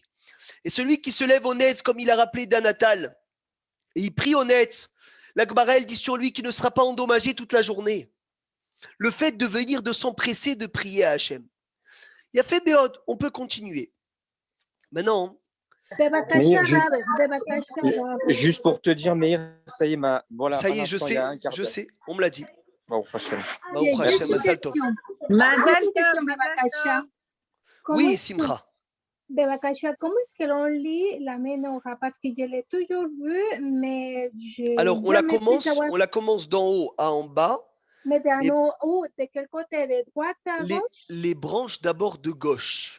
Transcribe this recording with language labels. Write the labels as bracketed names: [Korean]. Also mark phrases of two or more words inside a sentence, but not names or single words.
[French] Et celui qui se lève au Netz, comme il a rappelé Danatal, et il prie au Netz, La Gemara, elle dit sur lui qu'il ne sera pas endommagé toute la journée. Le fait de venir, de s'empresser, de prier à Hachem. Il y a fait Béod, on peut continuer. Maintenant, בבקשה, juste- [Hebrew] רב, בבקשה, רב. [French] Juste pour te dire, Meir, ça y est, voilà, ça y un est, je instant, il y sais, a un quart je d'heure. sais, on me l'a dit. Bon, Hachem. Baruch J'ai Hashem, une [Hebrew] מזל טוב. [French] question. Mazal Une question, [Hebrew] טוב, מזל [French] בבקשה. tov. Comment Oui, est-ce que- Simcha. בבקשה, comment est-ce que l'on lit la menorah? Parce que je l'ai toujours vu, mais je Alors, on jamais pu savoir. la commence d'en haut à en bas. Mais de, Et- de quel côté? De droite à gauche? Les branches d'abord de gauche.